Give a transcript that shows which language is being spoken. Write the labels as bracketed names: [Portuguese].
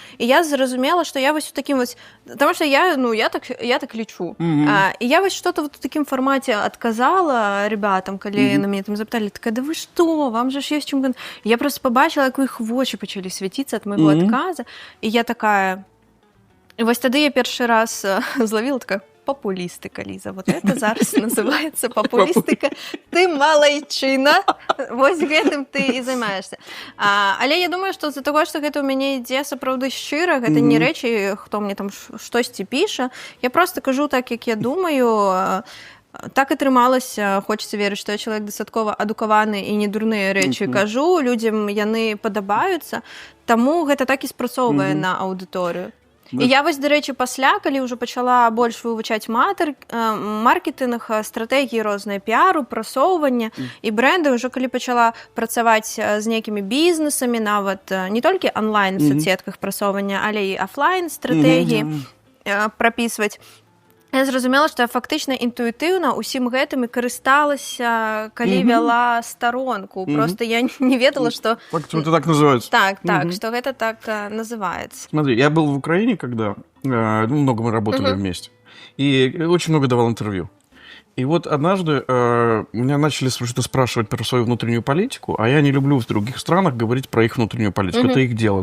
[Belarusian] І я зразумела, што я вось у такім вось... Таму што я так лічу. І я вось што-то вот у такім фармаце адказала ребятам, калі на мяне там запыталі, такая, да вы што, вам же ж ёсць чым... Я просто побачила, як у іх вочы пачалі свяціцца ад майго адказа, і я такая... І вось тады я першы раз злавіла такая, популістика, Ліза, [Russian] вот это [Belarusian] зараз называецца популістика. Ты малайчына, вось гэтым ты і займаешься. Але я думаю, што з-за таго, што гэта ў мяне ідзе сапраўды шчыра, гэта не рэчы, хто мне там штосьці піша, я просто кажу так, як я думаю. Так атрымалася, хочацца верыць, што я чалавек дастаткова адукаваны і не дурныя рэчы кажу, людзям яны падабаюцца, таму гэта так і спрацоўвае на аўдыторыю. І я вось, дарэчы, пасля, калі ўжо пачала больш вывучаць маркетынг, стратэгіі розныя, піару, прасоўвання і брэнды, ўжо калі пачала працаваць з нейкімі бізнесамі, нават не толькі онлайн в соцсетках прасоўвання, але і офлайн стратэгіі прапісваць, я зразумела, што я фактычна інтуітыўна ўсім гэтым і карысталася, калі вяла старонку. Просто я не ведала, что... [Russian] Это так называется. Так, что это так называется. Смотри, я был в Украине, когда много мы работали вместе, и очень много давал интервью. И вот однажды меня начали что-то спрашивать про свою внутреннюю политику, а я не люблю в других странах говорить про их внутреннюю политику. Это их дело.